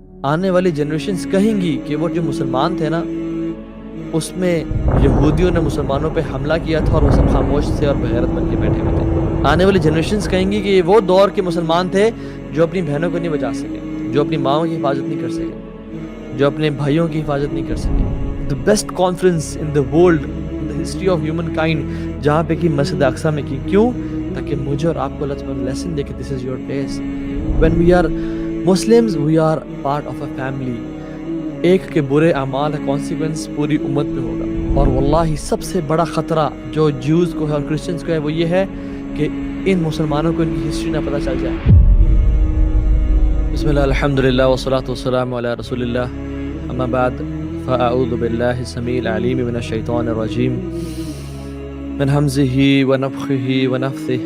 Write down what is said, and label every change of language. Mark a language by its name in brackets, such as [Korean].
[Urdu] آنے والی جنریشنز کہیں گی کہ وہ جو مسلمان تھے نا اس میں یہودیوں نے مسلمانوں پہ حملہ کیا تھا اور وہ سب خاموش تھے اور بغیرت بن کے بیٹھے ہوئے تھے. آنے والی جنریشنز کہیں گی کہ یہ وہ دور کے مسلمان تھے جو اپنی بہنوں کو نہیں بچا سکے, جو اپنی ماؤں کی حفاظت نہیں کر سکے, جو اپنے بھائیوں کی حفاظت نہیں کر سکے. [English] The best conference in the world, in the history of humankind, [Urdu] جہاں پہ کی مسجد اقصی میں کی. کیوں؟ تاکہ مجھے اور آپ کو اللہ تعالیٰ لیسن دے کہ [English] this is your place. When we are Muslims, we are part of a family. [Urdu] ایک کے برے اعمال کا کانسیکوینس پوری امت پہ ہوگا. اور واللہ سب سے بڑا خطرہ جو جیوز کو ہے اور کرسچنز کو ہے وہ یہ ہے کہ ان مسلمانوں کو ان کی ہسٹری نہ پتہ چل جائے. [Arabic] بسم اللہ الحمدللہ والصلاة والسلام علی رسول اللہ, اما بعد فاعوذ باللہ السمیع العلیم من الشیطان الرجیم من حمزه ونفخه ونفثه.